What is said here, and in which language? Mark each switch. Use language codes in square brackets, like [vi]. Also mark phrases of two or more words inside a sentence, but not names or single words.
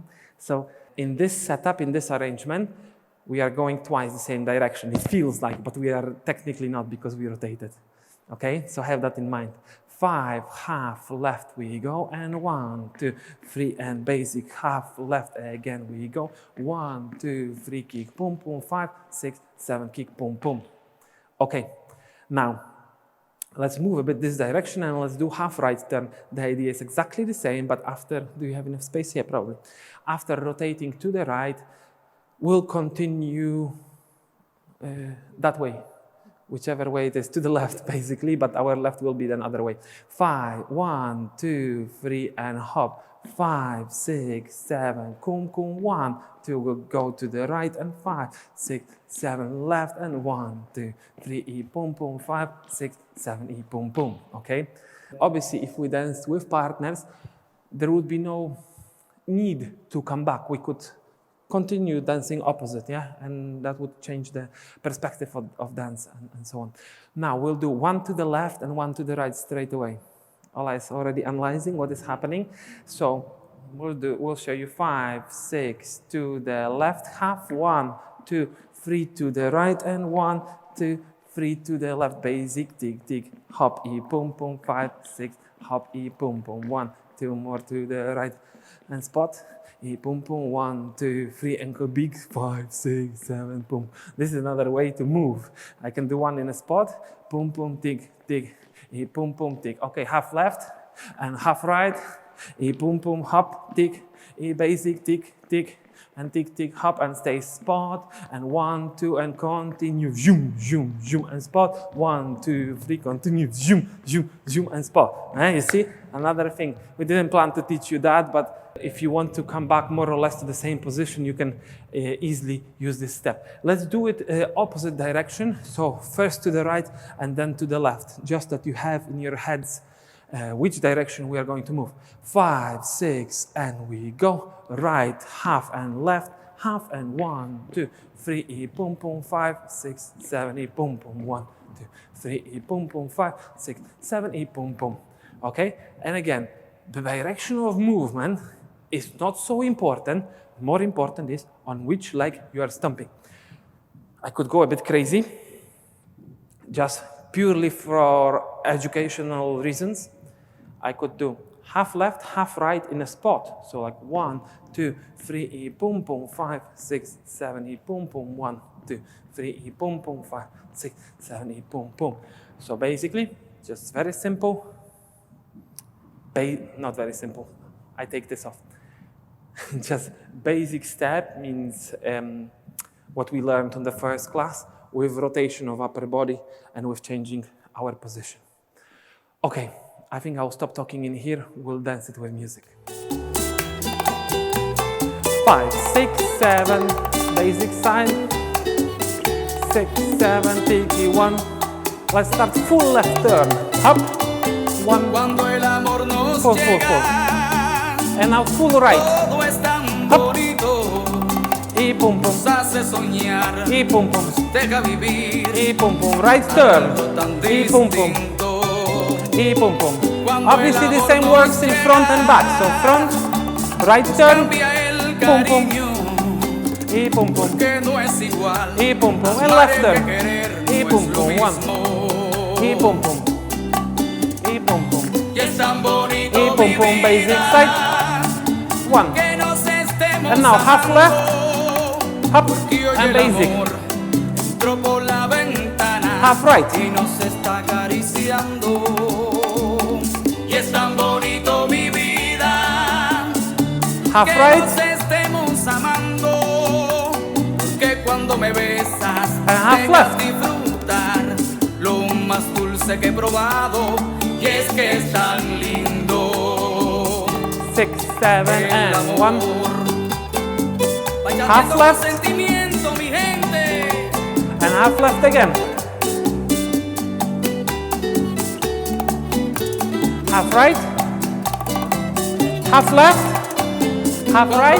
[en] So in this setup, in this arrangement, we are going twice the same direction. It feels like, but we are technically not, because we rotated. Okay, so have that in mind. 5, half left we go, and 1, 2, 3, and basic half left again we go. 1, 2, 3, kick, pum, pum, 5, 6, 7, kick, pum, pum. Okay, now let's move a bit this direction and let's do half right turn. The idea is exactly the same, but after, do you have enough space here? Probably. After rotating to the right, we'll continue that way. Whichever way it is, to the left basically, but our left will be the other way. 5, 1, 2, 3, and hop. 5, 6, 7, kum, kum, 1, 2, we'll go to the right, and 5, 6, 7, left, and 1, 2, 3, e, pum, pum, 5, 6, 7, e, pum, pum, okay? Obviously, if we dance with partners, there would be no need to come back. We could continue dancing opposite, yeah? And that would change the perspective of dance and so on. Now we'll do 1 to the left and 1 to the right straight away. Ola is already analyzing what is happening. So we'll show you 5, 6 to the left half, 1, 2, 3 to the right, and 1, 2, 3 to the left. Basic, dig, dig, hop, e, pum, pum, 5, 6, hop, e, pum, pum, 1, 2 more to the right, and spot. E, pum, pum, 1, 2, 3, and go big, 5, 6, 7, pum. This is another way to move. I can do one in a spot, pum, pum, tick, tick, e, pum, pum, tick. Okay, half left and half right, e, pum, pum, hop, tick, e, basic, tick, tick, and tick, tick, hop, and stay spot, and 1, 2, and continue, zoom, zoom, zoom, and spot, 1, 2, 3, continue, zoom, zoom, zoom, and spot. You see, another thing. We didn't plan to teach you that, but if you want to come back more or less to the same position, you can easily use this step. Let's do it opposite direction. So first to the right and then to the left, just that you have in your heads which direction we are going to move. 5, 6, and we go. Right, half, and left, half, and 1, 2, 3, e, pum, pum, 5, 6, 7, e, pum, pum, 1, 2, 3, e, pum, pum, 5, 6, 7, e, pum, pum. Okay? And again, the direction of movement is not so important. More important is on which leg you are stomping. I could go a bit crazy, just purely for educational reasons. I could do half left, half right in a spot. So like 1, 2, 3, e, pum, pum, 5, 6, 7, e, pum, pum, 1, 2, 3, e, pum, pum, 5, 6, 7, e, pum, pum. So basically, just very simple. Not very simple. I take this off. Just basic step means what we learned on the first class, with rotation of upper body and with changing our position. Okay, I think I'll stop talking in here. We'll dance it with music. 5, 6, 7, basic side. 6, 7, tiki, 1. Let's start full left turn. Up, 1, 4, 4, 4. And now full right. Up. Y pum pum. Y pum pum. Y pum pum. Right turn. Y pum pum. Y pum pum. Obviously the same works in front and back. So front, right turn, pum pum. Y pum pum. Y pum pum. And left turn. Y pum pum. 1. Y pum pum. Y pum pum. Y pum pum. Basic side. 1. And now half left, up, and basic. Half right. Half right. And half left. [es] Lo más dulce que he probado, y es que es tan lindo. [en] 6, 7, and 1. Half left. And half left again. Half right. Half left. Half right.